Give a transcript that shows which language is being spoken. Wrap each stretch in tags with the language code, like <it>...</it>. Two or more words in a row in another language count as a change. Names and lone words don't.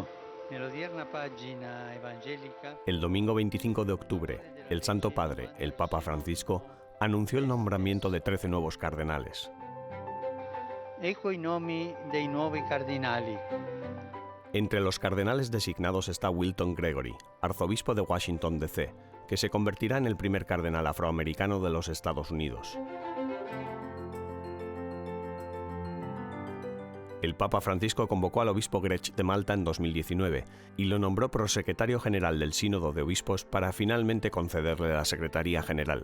<it>Nell'odierna pagina evangelica.</it> <es>El domingo 25 de octubre, el Santo Padre, el Papa Francisco, anunció el nombramiento de 13 nuevos cardenales.</es> <it>Ecco i nomi dei nuovi cardinali.</it> <es>Entre los cardenales designados está Wilton Gregory, arzobispo de Washington, D.C., que se convertirá en el primer cardenal afroamericano de los Estados Unidos. El Papa Francisco convocó al obispo Grech de Malta en 2019 y lo nombró prosecretario general del Sínodo de Obispos para finalmente concederle la Secretaría General.</es>